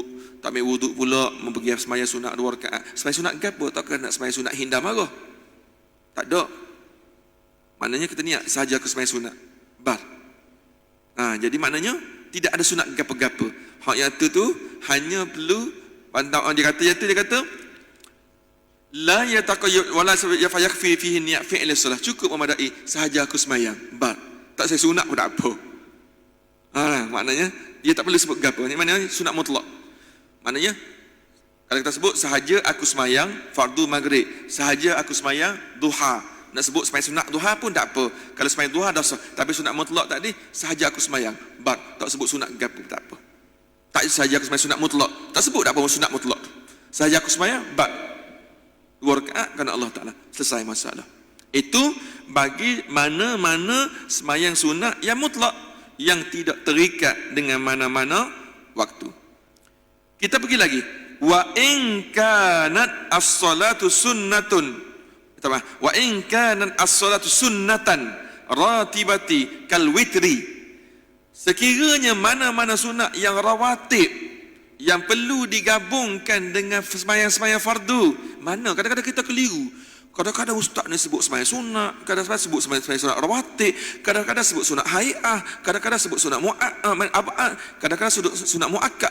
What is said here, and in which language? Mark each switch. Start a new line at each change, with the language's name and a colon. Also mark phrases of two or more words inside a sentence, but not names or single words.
Malay: Tak ambil wuduk pula, mau pergi sembahyang sunat 2 rakaat. Sembahyang sunat gapo? Tak kena sembahyang sunat hindar marah. Tak ada. Maknanya kita niat sahaja aku sembahyang sunat. Bar. Jadi maknanya tidak ada sunat gapo-gapo. Hak yang tu hanya perlu pandang dia kata
Arabic: لا يتقيد ولا يكفي فيه نية فعل الصلاة.
Malay: Cukup memadai sahaja aku sembahyang. Bar. Tak saya sunat pun tak apa. Maknanya dia tak perlu sebut gapo. Ini maknanya sunat mutlak. Maknanya kalau kita sebut sahaja aku semayang fardu maghrib, sahaja aku semayang duha, nak sebut semayang sunat duha pun tak apa. Kalau semayang duha dah sah. Tapi sunat mutlak tadi sahaja aku semayang, tak sebut sunat gapo tak apa. Tak sahaja aku semayang sunat mutlak, tak sebut tak apa sunat mutlak. Sahaja aku semayang 2 rakaat kerana Allah Taala, selesai masalah. Itu bagi mana-mana semayang sunat yang mutlak, yang tidak terikat dengan mana-mana waktu. Kita pergi lagi.
Arabic: وإن كانت الصلاة سنة. وإن كانت الصلاة سنة راتبة كالوتر.
Malay: Sekiranya mana-mana sunat yang rawatib, yang perlu digabungkan dengan sembahyang-sembahyang fardu. Mana kadang-kadang kita keliru. Kadang-kadang ustaz ni sebut sembahyang sunat, kadang-kadang sebut sembahyang sunat rawatib, kadang-kadang sebut sunat hai'ah, kadang-kadang sebut sunat mu'akkad, kadang-kadang sebut sunat mu'akkad.